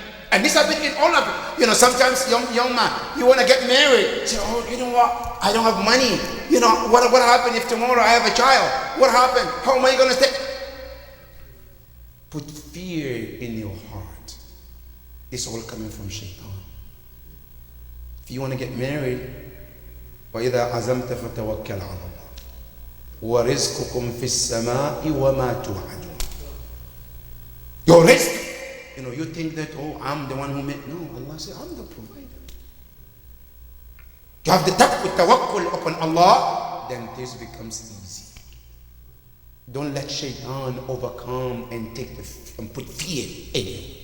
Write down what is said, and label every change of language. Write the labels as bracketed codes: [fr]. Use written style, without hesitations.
[en] And this has been in all of it. Sometimes young man, you want to get married. Say, oh, you know what? I don't have money. What happened if tomorrow I have a child? What happened? How am I going to stay? Put fear in your heart. It's all coming from shaitan. If you want to get married, [ar] وَإِذَا عَزَمْتَ فَتَوَكَّلْ عَلَى اللَّهِ وَرِزْقُكُمْ فِي السَّمَاءِ وَمَا تُوعَدُونَ. [en] Your risk. You think that, oh, I'm the one who made. No, Allah said, I'm the provider. You have the tawakkul upon Allah, then this becomes easy. Don't let shaitan overcome and put fear in you.